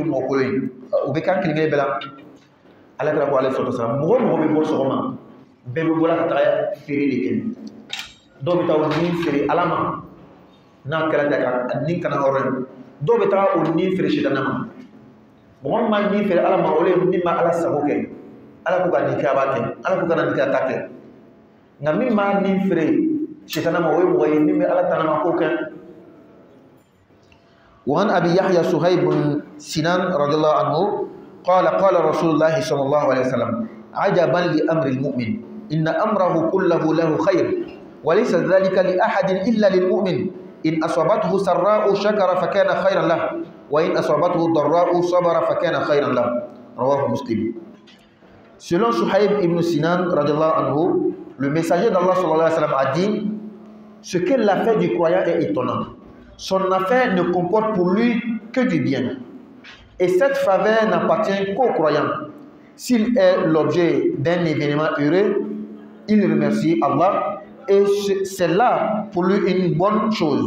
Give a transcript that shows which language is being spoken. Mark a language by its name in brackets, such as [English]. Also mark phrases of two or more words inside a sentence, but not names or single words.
[Bambara] ye mɔgɔ kolon ye o bɛ k'an kelen kelen bɛɛ la ala kira ko ale sɔrɔ sara mɔgɔ mɔgɔ bɛ bɔ sɔgɔma bɛɛ bɛ bɔra ka taga feere de kɛ dɔw bɛ taa o nin feere ala ma n'a kɛra ten ka nin kana hɔrɔn ye dɔw bɛ taga o nin feere sitanɛ ma mɔgɔ min b'a nin feere ala ma o le min b'a ala sago kɛ ala ko ka nin kɛ a b'a kɛ ala ko ka na nin kɛ a t'a kɛ nka min b'a nin feere sitanɛ ma o ye mɔgɔ ye min bɛ ala tanama ko kɛ. [Arabic] وعن أبي يحيى صهيب بن سنان رضي الله عنه قال قال رسول الله صلى الله عليه وسلم عجبا لأمر المؤمن إن أمره كله له خير وليس ذلك لأحد إلا للمؤمن إن أصابته سراء شكر فكان خيرا له وإن أصابته ضراء صبر فكان خيرا له رواه مسلم. [French] Selon Suhaib ibn Sinan [Arabic] رضي الله عنه, [French] le messager d'Allah [Arabic] صلى الله عليه وسلم [French] a dit: ce que l'affaire du croyant est étonnant. Son affaire ne comporte pour lui que du bien. Et cette faveur n'appartient qu'aux croyants. S'il est l'objet d'un événement heureux, il remercie Allah et c'est là pour lui une bonne chose.